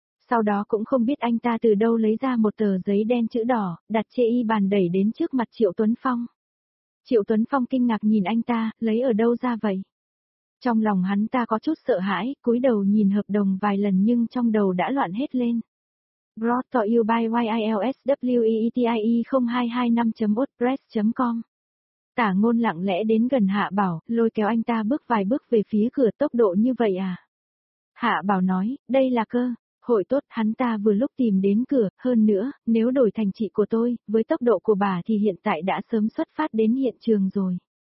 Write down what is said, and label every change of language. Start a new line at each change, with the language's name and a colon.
Vietnamese: Sau đó cũng không biết anh ta từ đâu lấy ra một tờ giấy đen chữ đỏ, đặt trên y bàn đẩy đến trước mặt Triệu Tuấn Phong. Triệu Tuấn Phong kinh ngạc nhìn anh ta, lấy ở đâu ra vậy? Trong lòng hắn ta có chút sợ hãi, cúi đầu nhìn hợp đồng vài lần nhưng trong đầu đã loạn hết lên.
English: Brought to you by YILSWEETIE0225.wordpress.com.
Vietnamese: Tả Ngôn lặng lẽ đến gần Hạ Bảo, lôi kéo anh ta bước vài bước về phía cửa, tốc độ như vậy à? Hạ Bảo nói, đây là cơ hội tốt, hắn ta vừa lúc tìm đến cửa, hơn nữa, nếu đổi thành chị của tôi, với tốc độ của bà thì hiện tại đã sớm xuất phát đến hiện trường rồi.